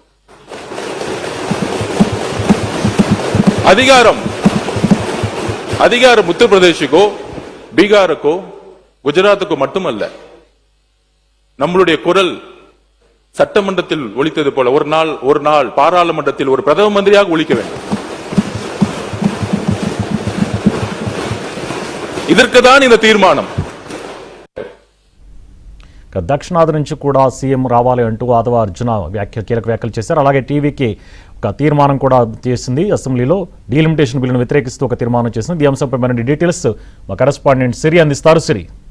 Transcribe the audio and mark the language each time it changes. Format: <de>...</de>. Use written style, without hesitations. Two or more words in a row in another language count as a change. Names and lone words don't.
<ta>அதிகாரம் உத்தரப்பிரதேசுக்கோ பீகாருக்கோ குஜராத்துக்கோ மட்டுமல்ல, நம்மளுடைய குரல் சட்டமன்றத்தில் ஒலித்தது போல ஒரு நாள் பாராளுமன்றத்தில் ஒரு பிரதம மந்திரியாக ஒலிக்க வேண்டும். இதற்குதான் இந்த தீர்மானம்.</ta> <te>దక్షిణాది నుంచి కూడా సీఎం రావాలి అంటూ యాదవ అర్జున కీలక వ్యాఖ్యలు చేశారు. అలాగే టీవీకి ఒక తీర్మానం కూడా చేసింది. అసెంబ్లీలో డీలిమిటేషన్ బిల్లును వ్యతిరేకిస్తూ ఒక తీర్మానం చేసింది. ఈ అంశంపై మరిన్ని డీటెయిల్స్ మా కరెస్పాండెంట్ సిరి అందిస్తారు. సిరి,</te>